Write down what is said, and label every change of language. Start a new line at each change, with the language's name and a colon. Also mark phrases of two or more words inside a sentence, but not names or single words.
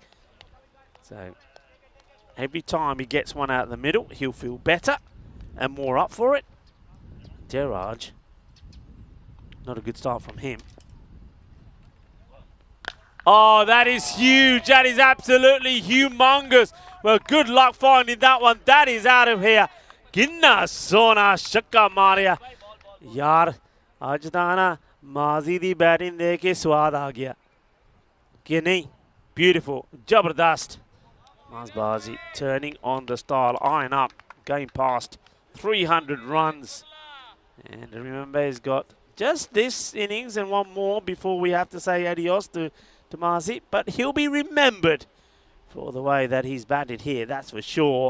English: So, every time he gets one out of the middle, he'll feel better and more up for it. Deraj, not a good start from him. Oh, that is huge. That is absolutely humongous. Well, good luck finding that one. That is out of here.
Punjabi: ਕਿੰਨਾ ਸੋਹਣਾ ਛੱਕਾ ਮਾਰਿਆ. ਯਾਰ, ਅੱਜ ਤਾਂ ਨਾ ਮਾਜ਼ੀ ਦੀ ਬੈਟਿੰਗ ਦੇਖ ਕੇ ਸਵਾਦ ਆ ਗਿਆ. ਕੇ ਨਹੀਂ?
English: Beautiful. Jabardast. Mazbazi turning on the style. Iron up. Going past 300 runs. And remember, he's got just this innings and one more before we have to say adios to Mazi. But he'll be remembered for the way that he's batted here, that's for sure.